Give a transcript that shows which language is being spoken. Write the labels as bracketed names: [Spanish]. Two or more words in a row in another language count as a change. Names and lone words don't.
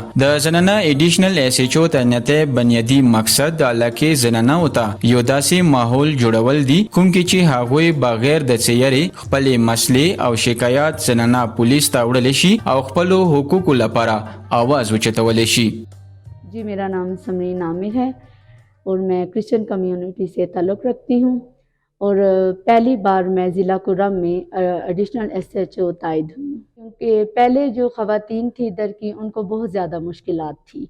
[Pashto] د زنانه [English] additional SHO [Pashto] تعینات بنیادی مقصد د علاقې زنانو ته یو داسې ماحول جوړول دي کوم کې چې هغوی بغیر د څیرې خپلې مسلې او شکایات زنانه پولیس ته وړلی شي او خپلو حقوقو لپاره आवाज اوچتولی شي. [Urdu] جی، میرا نام ثمرین عامر ہے اور میں [English] Christian community [Urdu] سے تعلق رکھتی ہوں اور پہلی بار میں ضلع کرم میں [English] additional SHO [Urdu] تاید ہوئی ہوں، کیونکہ پہلے جو خواتین تھی ادھر کی ان کو بہت زیادہ مشکلات تھی.